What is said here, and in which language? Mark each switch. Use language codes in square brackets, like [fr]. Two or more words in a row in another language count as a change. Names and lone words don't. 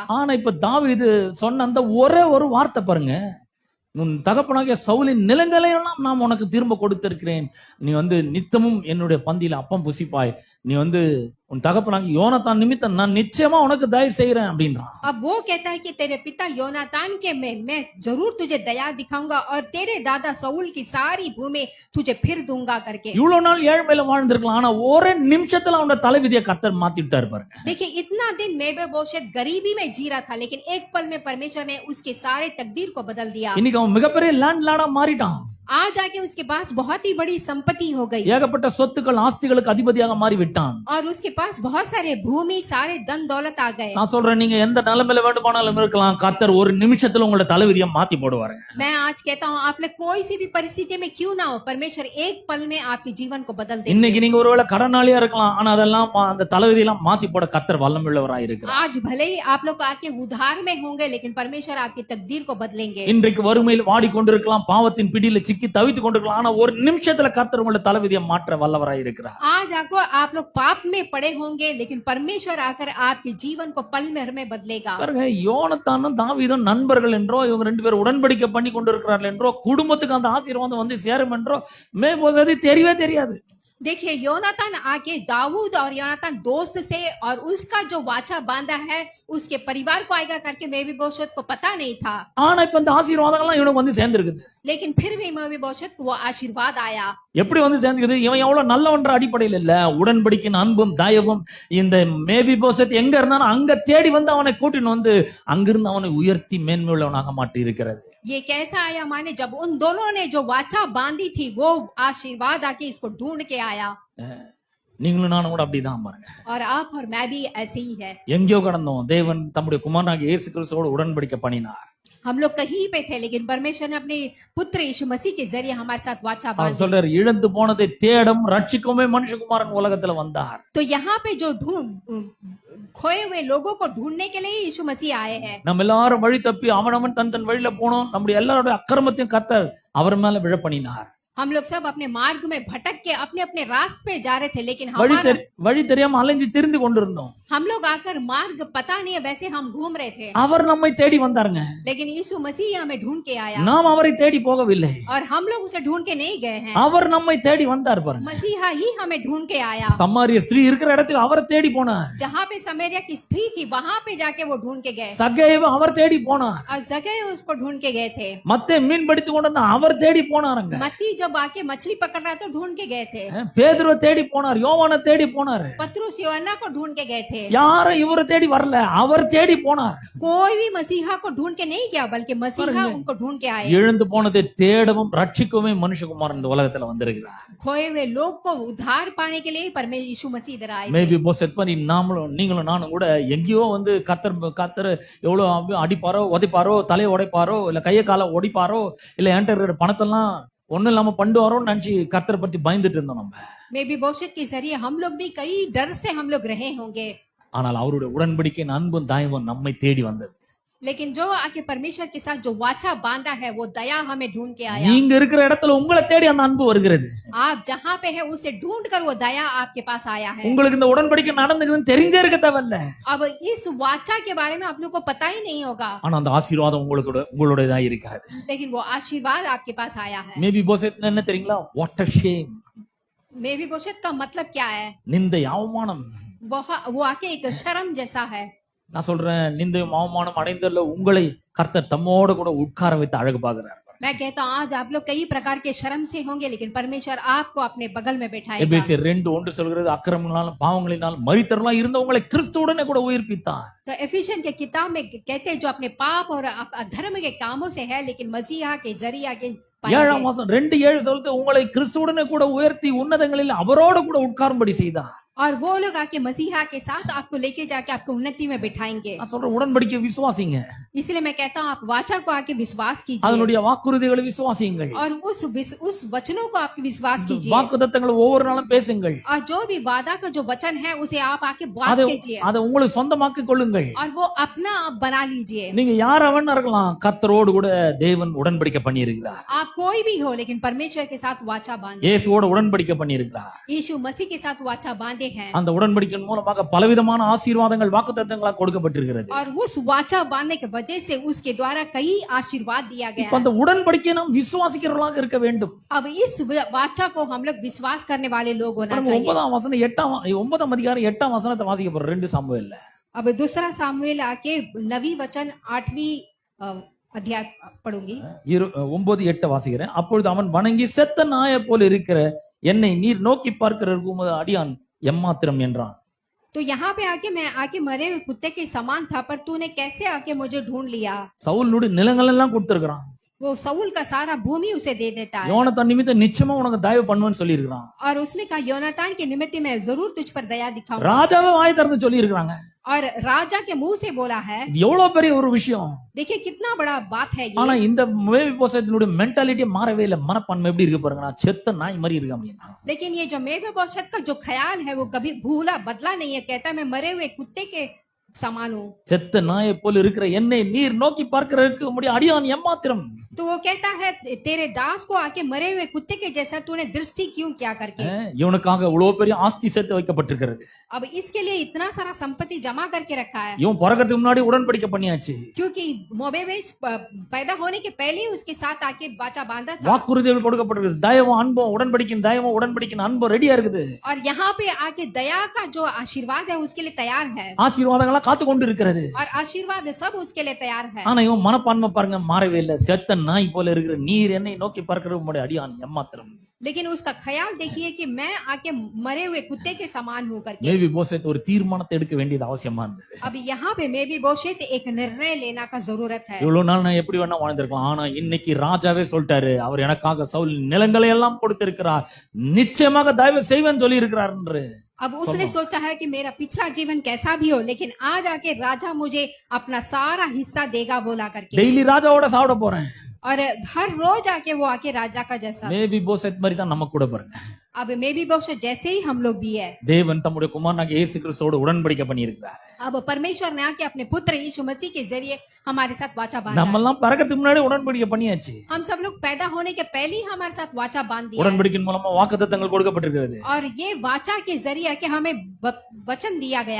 [ta] ஆனா இப்ப தாவீது சொன்ன அந்த ஒரே ஒரு வார்த்தை பாருங்க, உன் தகப்பனாகிய சவுலின் நிலங்களை எல்லாம் நான் உனக்கு திரும்ப கொடுத்திருக்கிறேன், நீ வந்து நித்தமும் என்னுடைய பந்தியில அப்பம் புசிப்பாய், நீ வந்து உன் தகப்பனாகிய யோனத்தான் நிமித்தம் நான் நிச்சயமா உனக்கு தயவு செய்யறேன் அப்படின்றான். [hi] अब वो कहता है कि तेरे पिता योनातान के मैं जरूर तुझे दया दिखाऊंगा और तेरे दादा साउल की सारी भूमि तुझे फिर दूंगा करके। [ta] இவ்வளவு நாள் ஏழ்மையில வாழ்ந்திருக்கலாம், ஆனா ஒரே நிமிஷத்துல அவனோட தலைவிதியை கர்த்தர் மாத்தி விட்டாரு பாருங்க. [hi] देखिए इतना दिन मेफीबोशेत गरीबी में जी रहा था, लेकिन एक पल में परमेश्वर ने उसके सारे तकदीर को बदल दिया। [ta] இன்னைக்கு அவன் மிகப்பெரிய லேண்ட் லார்டா மாறிட்டான். [hi] आज आके उसके पास बहुत ही बड़ी संपत्ति हो गई [ta] ஏகப்பட்ட சொத்துக்கள் ஆஸ்திகளுக்கு அதிபதியாக மாறி விட்டான். [hi] और उसके पास बहुत सारे भूमि सारे धन दौलत आ गए। [ta] நான் சொல்றேன், நீங்க எந்த நிலைமையில வேண்டுமானாலும் இருக்கலாம், கர்த்தர் ஒரு நிமிஷத்துல உங்களோட தலைவிதியை மாத்தி போடுவாரு. [hi] मैं आज कहता हूँ आप लोग कोई सी भी परिस्थिति में क्यों ना हो, परमेश्वर एक पल में आपके जीवन को बदल देंगे। [ta] இன்னைக்கு நீங்க ஒருவேளை கடனாளியா இருக்கலாம், ஆனா அதெல்லாம் அந்த தலைவிதியெல்லாம் மாத்தி போட கர்த்தர் வல்லமையுள்ளவராய் இருக்கிறார். [hi] आज भले ही आप लोग आके उधार में होंगे, लेकिन परमेश्वर आपकी तकदीर को बदलेंगे। [ta] இன்றைக்கு வறுமையில் வாடிக்கொண்டிருக்கலாம், பாவத்தின் பிடியில சிக்கி தவித்து கொண்டிருக்கலாம். ஆனா ஒரு நிமிஷத்துல கர்த்தர் உங்களை தலைவிதியை மாற்ற வல்லவராய் இருக்கிறார். [hi] आज आपको आप लोग पाप में पड़े होंगे, लेकिन परमेश्वर आकर आपके जीवन को पल भर में बदलेगा। [ta] பாருங்க, யோனத்தானும் தாவீதும் நண்பர்கள் என்றோ, இவங்க ரெண்டு பேரும் உடன்படிக்கை பண்ணி கொண்டிருக்கிறார்கள் என்றோ, குடும்பத்துக்கு அந்த ஆசீர்வாதம் வந்து சேரும் என்றோ மேபோசேத் தெரியவே தெரியாது. [hi] देखिए, योनातान आके दाऊद और योनातान दोस्त थे और उसका जो वाचा बांधा है उसके परिवार को आएगा करके मेफीबोशेत को पता नहीं था। [ta] ஆனா இப்ப இந்த ஆசீர்வாதங்கள்லாம் இவனுக்கு வந்து சேர்ந்திருக்குது. [hi] लेकिन फिर भी मेफीबोशेत को वो आशीर्वाद आया। [ta] எப்படி வந்து சேர்ந்துக்குது? இவன் எவ்வளவு நல்லவன்ற அடிப்படையில் இல்ல, உடன்படிக்கையின் அன்பும் தயவும். இந்த மேவிபோசேத் எங்க இருந்தாலும் அங்க தேடி வந்து அவனை கூட்டின்னு வந்து அங்கிருந்து அவனை உயர்த்தி மேன்மையுள்ளவனாக மாற்றி இருக்கிறது. [hi] ये कैसा आया माने, जब उन दोनों ने जो वाचा बांधी थी वो आशीर्वाद आके इसको ढूंढ के आया। [ta] நீங்களும் நானும் கூட அப்படிதான் பாருங்க. [hi] और आप और मैं भी ऐसे ही है। [ta] எங்கேயோ கடந்தோம், தேவன் தம்முடைய குமாரனாகிய இயேசு கிறிஸ்துவோடு உடன்படிக்கை பண்ணினார். [hi] हम लोग कहीं पे थे, लेकिन परमेश्वर ने अपने पुत्र यीशु मसीह के जरिए हमारे साथ वाचा [ta] அவர் [hi] बांधी। [ta] சொல்றாரு, இழந்து போனதை தேடும் ரட்சிக்குமே மனுஷகுமாரன் உலகத்துல வந்தார். [hi] तो यहाँ पे जो खोए हुए लोगों को ढूंढने के लिए यीशु मसीह आए हैं। [ta] நம்ம எல்லாரும் வழி தப்பி அவனவன் தன் தன் வழியில போனோம். நம்முடைய எல்லாரோட அக்கிரமத்தையும் கர்த்தர் அவர் மேல விழ பண்ணினார். [hi] हम लोग सब अपने मार्ग में भटक के अपने अपने रास्ते पे जा रहे थे, लेकिन [ta] வழி தெரியாம அலைஞ்சு திரிந்து கொண்டிருந்தோம். [hi] हम लोग आकर मार्ग पता नहीं है, वैसे हम घूम रहे थे। [ta] அவர் நம்மை தேடி வந்தாருங்க. [hi] लेकिन यीशु मसीह हमें ढूंढ के आया [ta] நாம் அவரை தேடி போகவில்லை. [hi] और हम लोग उसे ढूंढ के नहीं गए हैं। [ta] அவர் நம்மை தேடி வந்தார் பாருங்க. [hi] मसीहा ही हमें ढूंढ के आया। [ta] சமாரிய ஸ்திரீ இருக்கிற இடத்துக்கு அவரை தேடி போனார். [hi] जहाँ पे समरिया की स्त्री थी वहां पे जाके वो ढूंढ के गए [ta] சகேவை அவர் தேடி போனார். [hi] और जगह उसको ढूंढ के गए थे। [ta] மத்தேயு மீன் பிடித்து கொண்டு வந்தா அவர் தேடி போனாருங்க. [hi] मत्ती जब आके मछली पकड़ रहा तो ढूंढ के गए थे। [ta] பேதுருவை தேடி போனார், யோவானை தேடி போனார். [hi] पतरस यूहन्ना को ढूंढ के गए थे। [ta] யாரும் இவரை தேடி வரல, அவர் தேடி போனார். [hi] कोई भी मसीहा को ढूंढ के नहीं गया, बल्कि मसीहा उनको ढूंढ के आए। [ta] எழுந்து போனதை தேடவும் ரட்சிக்கவே மனுஷகுமாரன் இந்த உலகத்துல வந்திருக்கிறார். [hi] खोए हुए लोग को उद्धार पाने के लिए परमेश्वर यीशु मसीह इधर आए थे। [ta] மேபி போசேத் பண்ணி நீங்களும் நானும் கூட எங்கேயோ வந்து கத்தர் எவ்வளவு அடிப்பாரோ உதைப்பாரோ தலையை உடைப்பாரோ இல்ல கையை காலை ஒடிப்பாரோ இல்ல என்கிட்ட இருக்கிற பணத்தெல்லாம் ஒண்ணும் இல்லாம பண்ணுவாரோன்னு நினைச்சு கர்த்தரை பத்தி பயந்துட்டு இருந்தோம் நம்ம. [hi] मेफीबोशेत के जरिए हम लोग भी कई डर से हम लोग रहे होंगे। [ta] ஆனால் அவருடைய உடன்படிக்கையின் அன்பும் தயவும் நம்மை தேடி வந்தது. [hi] लेकिन जो आके परमेश्वर के साथ जो वाचा बांधा है वो दया हमें ढूंढ के आया। [ta] நீங்க இருக்கிற இடத்துல உங்களை தேடி அந்த அன்பு வருகிறது. [hi] आप जहाँ पे है उसे ढूंढ कर वो दया आपके पास आया है। [ta] உங்களுக்கு இந்த உடன்படிக்கை நடந்ததுன்னு தெரிஞ்சே இருக்க தேவையில்ல. [hi] अब इस वाचा के बारे में आप लोग को पता ही नहीं होगा, [ta] ஆனா அந்த ஆசீர்வாதம் உங்களுடையதா இருக்கிறது. [hi] लेकिन वो आशीर्वाद आपके पास आया है। [ta] மேபி போசேத் என்ன தெரியுங்களா? [en] What a shame. [hi] मेफीबोशेत का मतलब क्या है? [ta] நிந்தை அவமானம். [hi] वो आके एक शर्म जैसा है। [ta] நான் சொல்றேன், நிந்தையும் அவமானம் அடைந்துள்ள உங்களை கர்த்தர் தம்மோட கூட உட்கார வைத்து அழகு பார்க்கிறார். [hi] मैं कहता हूँ आज आप लोग कई प्रकार के शर्म से होंगे, लेकिन परमेश्वर आपको अपने बगल में बैठाएगा। [ta] எபேசியர் 2:1 சொல்கிறது, அக்கிரமங்களாலும் பாவங்களினாலும் மரித்தவர்களாய் இருந்த உங்களை கிறிஸ்துவுடனே கூட உயிர்ப்பித்தார். [hi] तो एफिशियन के किताब में कहते हैं जो अपने पाप और अधर्म के कामों से है, लेकिन मसीहा के जरिए के [ta] 7 மாசம் 2:7 சொல்லுது, உங்களை கிறிஸ்துவுடனே கூட உயர்த்தி உன்னதங்களில் அவரோட கூட உட்காரும்படி செய்தார். [hi] और वो लोग आके मसीहा के साथ आपको लेके जाके आपको उन्नति में बिठाएंगे। [ta] நான் சொல்றேன், உடன்படிக்கை விசுவாசிங்க. [hi] इसलिए मैं कहता हूँ आप वाचा को आके विश्वास कीजिए [ta] அதனுடைய வாக்குறுதிகளை விசுவாசியுங்கள். [hi] और उस वचनों को आपके विश्वास कीजिए [ta] வாக்குத்தத்தங்களை ஒவ்வொரு நாளும் பேசுங்கள். [hi] और जो भी वादा का जो वचन है उसे आप आके बात कीजिए [ta] அதை உங்களுக்கு சொந்தமாக்கிக் கொள்ளுங்கள். [hi] और वो अपना आप बना लीजिए। [ta] நீங்க யாரவன் இருக்கலாம், கர்த்தரோடு கூட தேவன் உடன்படிக்கை பண்ணி இருக்கிறார். [hi] आप कोई भी हो, लेकिन परमेश्वर के साथ वाचा बांधे। [ta] இயேசுவோட உடன்படிக்கை பண்ணி இருக்கிறார். [hi] यीशु मसीह के साथ वाचा बांधे हैं [ta] அந்த உடன்படிக்கையின் மூலமாக பலவிதமான ஆசீர்வாதங்கள் வாக்குத்தத்தங்களா கொடுக்கப்பட்டிருக்கிறது. [hi] और उस वाचा बांधने की वजह से उसके द्वारा कई आशीर्वाद दिया गया [ta] இப்ப அந்த உடன்படிக்கையை நாம் விசுவாசிக்கிறவர்களாக இருக்க வேண்டும். [hi] अब इस वाचा को हम लोग विश्वास करने वाले लोग होना चाहिए। [ta] 9ஆம் வசனம் 8ஆம் அதிகாரம் 8ஆம் வசனத்தை வாசிக்க போறோம் 2 சாமுவேல்ல. [hi] अब दूसरा सामुएल आके 9वीं वचन 8वीं अध्याय पढ़ूंगी। [ta] 9:8 வாசிக்கிறேன். அப்பொழுது அவன் வணங்கி, செத்த நாயை போல இருக்கிற என்னை நீர் நோக்கி பார்க்கிற உமது அடியான் எம்மாத்திரம் என்றான். [hi] तो यहाँ पे आके मैं आके मरे हुए कुत्ते के समान था, पर तूने कैसे आके मुझे ढूंढ लिया। [ta] சவுலுடைய நிலங்கள் எல்லாம் கொடுத்திருக்கிறான். [hi] वो सऊल का सारा भूमि उसे दे देता है [ta] யோனத்தான் நிமித்தம் நிச்சயமா உனக்கு தயவு பண்ணுவேன்னு சொல்லி இருக்கிறான். [hi] और उसने कहा योनातान के निमित्त मैं जरूर तुझ पर दया दिखाऊंगा। [ta] ராஜாவே வாய் திறந்து சொல்லி இருக்கிறாங்க. [hi] और राजा के मुंह से बोला है। [ta] இது எவ்வளவு பெரிய ஒரு விஷயம். [hi] देखिए कितना बड़ा बात है [ta] ஆனா [hi] ये। [ta] இந்த மேவிபோசேத்தினுடைய மென்டாலிட்டி மாறவே இல்லை. மனப்பான்மை எப்படி இருக்கு பாருங்க, நான் செத்த நாய் மாதிரி இருக்கேன் அப்படின்னா. [hi] लेकिन ये जो मेफीबोशेत का जो ख्याल है वो कभी भूला बदला नहीं है। कहता है मैं मरे हुए कुत्ते के समान हूँ। [ta] செத்த நாயை போல இருக்கிற என்னை நீர் நோக்கி பார்க்கிறதுக்கு உம்முடைய அடியான் எம்மாத்திரம். [hi] तो वो कहता है तेरे दास को आके मरे हुए कुत्ते के जैसा तूने दृष्टि क्यों क्या करके। [ta] இவனுக்காக இவ்வளவு பெரிய ஆஸ்தி சேர்த்து வைக்கப்பட்டிருக்கிறது. [hi] अब इसके लिए इतना सारा संपत्ति जमा करके रखा है, [ta] இவன் பிறக்கிறதுக்கு முன்னாடி உடன்படிக்கை பண்ணியாச்சு. [hi] क्योंकि मोबेबेश पैदा होने के पहले ही उसके साथ आके वाचा बांधा था। [ta] வாக்குறுதிகள் கொடுக்கப்பட்டிருக்கு. தயவும் அன்பும் உடன்படிக்கின் அன்பும் ரெடியா இருக்குது. [hi] और यहाँ पे आके दया का जो आशीर्वाद है उसके लिए तैयार है, [ta] ஆசீர்வாதங்களா காத்து கொண்டு இருக்கிறது. [hi] और आशीर्वाद सब उसके लिए तैयार है। [ta] ஆனா இவன் மனப்பான்மை பாருங்க மாறவே இல்லை. செத்த நாய் போல இருக்கிற நீர் என்னை நோக்கி பார்க்கிறது உம்முடைய அடியான் எம்மாத்திரம். [hi] लेकिन उसका ख्याल देखिए कि मैं आके मरे हुए कुत्ते के समान हूँ करके। [ta] மேபி போசேத் ஒரு தீர்மானத்தை எடுக்க வேண்டியது அவசியமா இருந்தது. [hi] अब यहाँ पे मे भी बोशेत एक निर्णय लेना का जरूरत है। [ta] இவ்வளவு நாள் நான் எப்படி வேணா வாழ்ந்திருக்கலாம், ஆனா இன்னைக்கு ராஜாவே சொல்லிட்டாரு, அவர் எனக்காக சவுல் நிலங்களை எல்லாம் கொடுத்திருக்கிறார், நிச்சயமாக தயவு செய்வேன்னு சொல்லி இருக்கிறார் என்று. [hi] अब उसने सोचा है कि मेरा पिछला जीवन कैसा भी हो, लेकिन आज आके राजा मुझे अपना सारा हिस्सा देगा बोला करके। [ta] டெய்லி ராஜாவோட சாப்பிட போறேன். [hi] और हर रोज आके वो आके राजा का जैसा। [ta] மேபி போசேத் மாதிரி தான் நம்ம கூட பாருங்க. [hi] अब मे भी बोशेत जैसे ही हम लोग भी है। [ta] தேவன் தம்முடைய குமாரனாகிய இயேசு கிறிஸ்துவோடு உடன்படிக்கை பண்ணியிருக்கிறார். [hi] अब परमेश्वर ने आके अपने पुत्र यीशु मसीह के जरिए हमारे साथ वाचा बांधा। [ta] நம்ம எல்லாம் பிறக்கிறதுக்கு முன்னாடி உடன்படிக்கை பண்ணியாச்சு. [hi] हम सब लोग पैदा होने के पहले ही हमारे साथ वाचा बांध दिया है। [ta] உடன்படிக்கையின் மூலமா வாக்குத்தத்தங்கள் கொடுக்கப்பட்டிருக்கிறது. [hi] और ये वाचा के जरिए कि हमें वचन दिया गया है,